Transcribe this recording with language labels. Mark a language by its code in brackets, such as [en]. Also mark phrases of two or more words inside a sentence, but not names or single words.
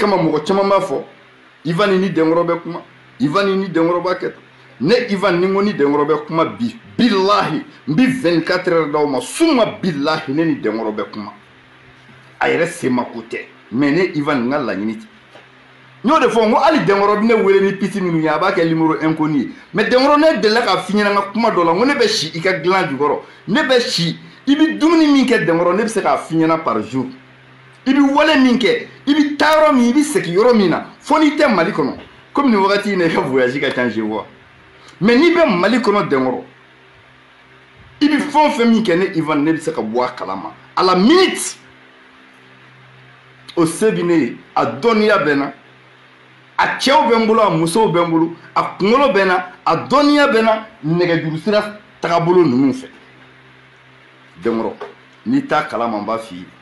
[bm] kama mɔgɔ caman b'a fɔ Ivan ni dengoro bɛ kuma Ivan ni dengoro b'a kɛ ne Ivan ni ko ni dengoro bɛ kuma bi billahi n bi 24 heures d'aw ma suma billahi ne ni dengoro bɛ kuma a yɛrɛ se ma ko tɛ mais ne Ivan n ka laɲini tɛ n y'o de fɔ n ko hali dengoro bɛ ne wele ni piti minnu ye a b'a kɛ [fr] numéro inconnu [bm] ye mais dengoro ne delila k'a f'i ɲɛna n ka kuma dɔ la n ko ne bɛ si i ka dilan jukɔrɔ ne bɛ si i bi dumuni min kɛ dengoro ne bɛ se k'a f'i ɲɛna [fr] par jour [bm] i bi wale min kɛ i bi taa yɔrɔ min i bi segin yɔrɔ min na fo n'i tɛ Mali kɔnɔ comme nin wagati in na i ka voyage ka ca [fr] je vois [bm] mais n'i bɛ Mali kɔnɔ dengoro i bi fɛn o fɛn min kɛ ne Ivan ne bɛ se ka bɔ a kalama [fr] à la minute [bm] o se bi ne ye a dɔnniya bɛ n na a cɛw bɛ n bolo a musow bɛ n bolo a kunkolo bɛ n na a dɔnniya bɛ n na nɛgɛjuru sira tagabolo ninnu fɛ dengoro n'i t'a kalama n b'a f'i ye